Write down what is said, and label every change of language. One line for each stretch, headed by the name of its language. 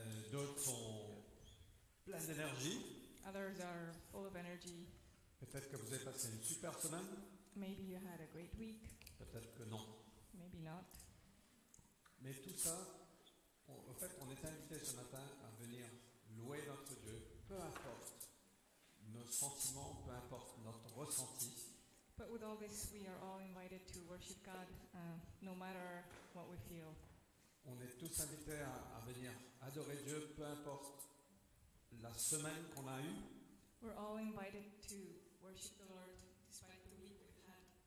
French: D'autres sont pleins d'énergie.
English: Others are full of energy.
French: Peut-être que vous avez passé une super semaine,
English: Maybe you had a great week,
French: peut-être que non.
English: maybe not.
French: Mais tout ça, en fait, on est invité ce matin à venir louer notre Dieu, peu importe nos sentiments, peu importe notre ressenti.
English: But with all this, we are all invited to worship God, no matter what we feel.
French: On est tous invités à venir adorer Dieu, peu importe la semaine qu'on a eue,
English: We're all invited to worship the Lord despite the week we've had.